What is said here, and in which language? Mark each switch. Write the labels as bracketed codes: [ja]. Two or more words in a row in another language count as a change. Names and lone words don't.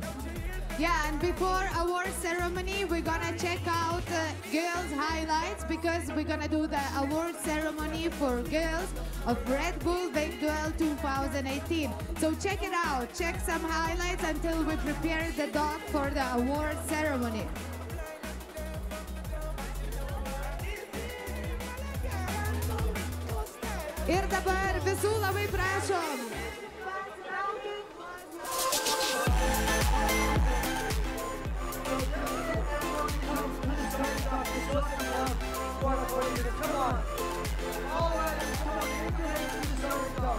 [en] Yeah, and before award ceremony, we're gonna check out girls' highlights because we're gonna do the award ceremony for girls of Red Bull Wake2el 2018. So check it out, check some highlights until we prepare the dog for the award ceremony. [lt] Ir dabar visų labai prašom. [en] Come on. All right, come on.